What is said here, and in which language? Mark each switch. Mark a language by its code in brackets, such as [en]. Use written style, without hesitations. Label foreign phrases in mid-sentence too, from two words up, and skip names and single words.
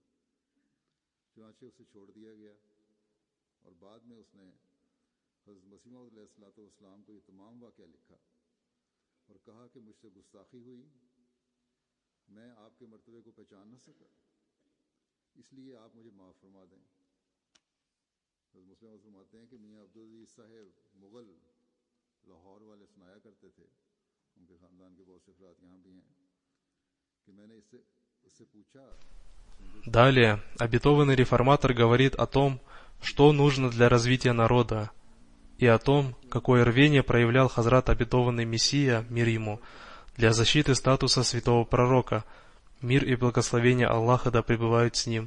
[ur] چنانچہ اسے چھوڑ دیا گیا اور بعد میں اس نے حضرت مسیح موعود علیہ السلام کو یہ تمام واقعہ لکھا اور کہا کہ مجھ سے گستاخی ہوئی، میں آپ کے مرتبے کو پہچان نہ سکا، اس لیے آپ مجھے معاف فرما دیں. حضرت مسلم فرماتے ہیں کہ میاں عبدالعزیز صاحب مغل لاہور والے سنایا کرتے تھے، ان کے خاندان کے بہت سے افراد یہاں بھی ہیں، کہ میں نے اس سے پوچھا. [ru] Далее, обетованный реформатор говорит о том, что нужно для развития народа, и о том, какое рвение проявлял Хазрат обетованный Мессия, мир ему, для защиты статуса святого пророка, мир и благословение Аллаха да пребывают с ним.